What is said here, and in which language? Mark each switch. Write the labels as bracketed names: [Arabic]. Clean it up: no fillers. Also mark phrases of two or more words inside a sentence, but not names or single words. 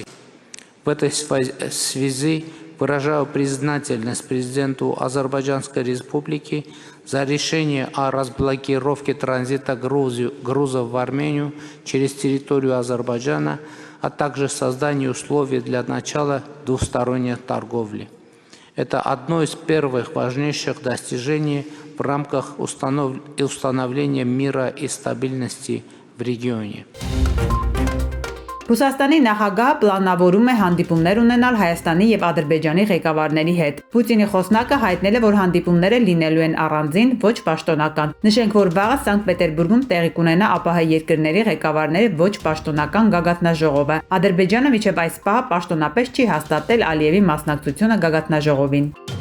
[Russian] В этой связи выражаю признательность президенту Азербайджанской Республики за решение о разблокировке транзита грузов в Армению через территорию Азербайджана, а также создании условий для начала двусторонней торговли. Это одно из первых важнейших достижений в рамках установления мира и стабильности в регионе. [Armenian] Ռուսաստանի նախագահը պլանավորում է հանդիպումներ ունենալ Հայաստանի և Ադրբեջանի ղեկավարների հետ։ Պուտինի խոսնակը հայտնել է, որ հանդիպումները լինելու են առանձին, ոչ պաշտոնական։ Նշենք, որ վաղը Սանկտ Պետերբուրգում տեղի կունենա ԱՊՀ երկրների ղեկավարների ոչ պաշտոնական գագաթնաժողովը։ Ադրբեջանը մինչև այս պահը պաշտոնապես չի հաստատել Ալիևի մասնակցությունը գագաթնաժողովին։